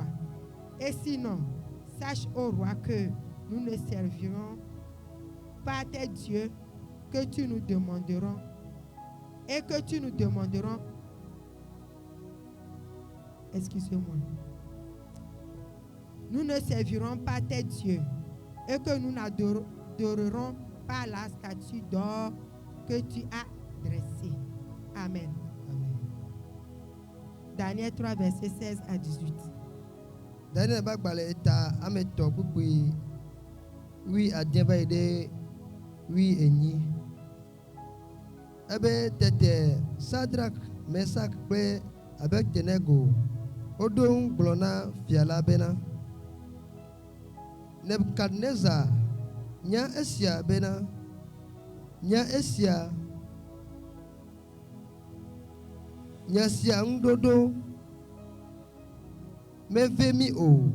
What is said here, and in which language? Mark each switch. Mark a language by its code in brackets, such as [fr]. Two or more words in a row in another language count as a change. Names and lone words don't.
[fr] Et sinon, sache, ô roi, que nous ne servirons pas tes dieux que tu nous demanderons, et que tu nous demanderons, excusez-moi, nous ne servirons pas tes dieux, et que nous n'adorerons pas la statue d'or que tu as dressée. Amen. Amen. Daniel 3, versets 16 à 18. [ee] Daniel bagbale ta ameto kpukpui wi adien va yi ɖe wi enyi. Ebe tete Sadrak, Mesak kple Abednego woɖo ŋu gblɔ na fia la bena Nebukadnezar nya esia bena nya sia ŋuɖoɖo meve mi o.